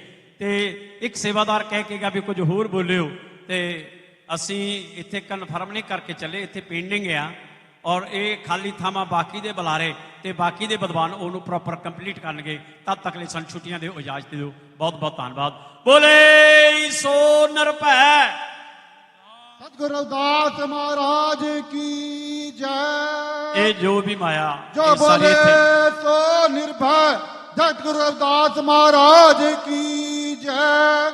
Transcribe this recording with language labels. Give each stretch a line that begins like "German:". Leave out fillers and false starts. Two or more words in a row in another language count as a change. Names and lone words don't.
Punjabi: ਤੇ ਇੱਕ ਸੇਵਾਦਾਰ ਕਹਿ ਕੇ ਗਿਆ ਵੀ ਕੁਝ ਹੋਰ ਬੋਲਿਓ, ਤੇ ਅਸੀਂ ਇੱਥੇ ਕਨਫਰਮ ਨਹੀਂ ਕਰਕੇ ਚੱਲੇ, ਇੱਥੇ ਪੇਂਡਿੰਗ ਆ। ਔਰ ਇਹ ਖਾਲੀ ਥਾਵਾਂ ਬਾਕੀ ਦੇ ਬੁਲਾਰੇ ਤੇ ਬਾਕੀ ਦੇ ਵਿਦਵਾਨ ਉਹਨੂੰ
English: proper complete
Punjabi: ਕਰਨਗੇ। ਤਦ ਤੱਕ ਲਈ ਸਾਨੂੰ ਛੁੱਟੀਆਂ ਦਿਓ, ਇਜਾਜ਼ਤ ਦਿਓ। ਬਹੁਤ ਬਹੁਤ ਧੰਨਵਾਦ। ਬੋਲੇ ਸੋ ਨਿਰਭੈ
Hindi: सतगुरु रविदास महाराज की जय।
Punjabi: ਇਹ ਜੋ ਵੀ ਮਾਇਆ
Hindi: जो
Punjabi: ਇਹ ਸਾਰੀ
Hindi: बोले
Punjabi: ਇੱਥੇ
Hindi: सो निर्भय सतगुरु रविदास महाराज की जय।